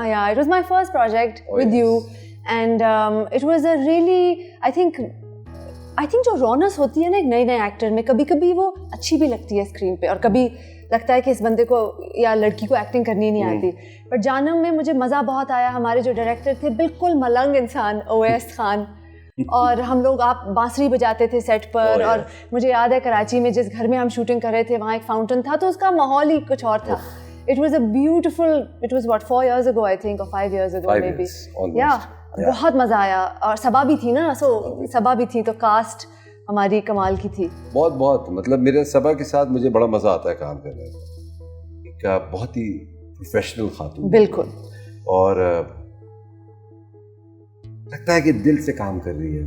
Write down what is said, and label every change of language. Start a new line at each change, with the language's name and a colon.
English: Yeah, it was my first project with you, and it was a really, I think
Urdu: جو رونس ہوتی ہے نا ایک نئے نئے ایکٹر میں, کبھی کبھی وہ اچھی بھی لگتی ہے اسکرین پہ, اور کبھی لگتا ہے کہ اس بندے کو یا لڑکی کو ایکٹنگ کرنی نہیں آتی. بٹ جانم میں مجھے مزہ بہت آیا. ہمارے جو ڈائریکٹر تھے بالکل ملنگ انسان, اویس خان, اور ہم لوگ آپ بانسری بجاتے تھے سیٹ پر. اور مجھے یاد ہے کراچی میں جس گھر میں ہم شوٹنگ کر رہے تھے وہاں ایک فاؤنٹین تھا, تو اس کا ماحول ہی کچھ اور تھا.
English: It was a beautiful, it was what, 4 years ago I think, or 5 years ago maybe.
Urdu: Yeah, بہت مزہ آیا. اور صبا بھی تھی نا, سو صبا بھی تھی, تو کاسٹ ہماری کمال کی تھی. بہت بہت, مطلب میرے صبا کے ساتھ مجھے بڑا مزہ آتا ہے کام کرنے میں. ایک بہت ہی پروفیشنل خاتون, بالکل, اور لگتا ہے کہ دل سے کام کر رہی ہے.